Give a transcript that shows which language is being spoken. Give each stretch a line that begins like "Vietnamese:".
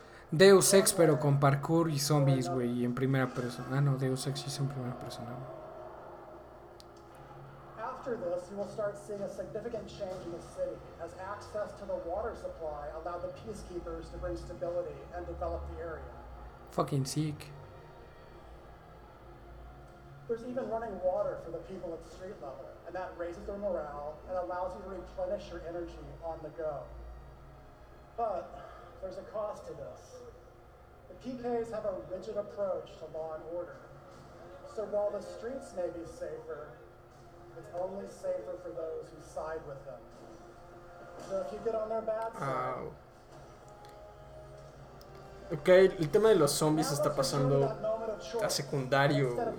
Spanish: Deus Ex, pero con parkour y zombies, güey, y en primera persona. Ah, no, Deus Ex sí es en primera persona.
English: After this, you will start seeing a significant change in the city, as access to the water supply allowed the peacekeepers to bring stability and develop the area. Fucking sick. There's even running water for the people at street level, and that raises their morale and allows you to replenish your energy on the go. But there's a cost to this. The PKs have a rigid approach to law and order. So while the streets may be safer, it's only safer for those who side with them. So if you get on their bad side...
Spanish: Ok, el tema de los zombies está pasando a secundario.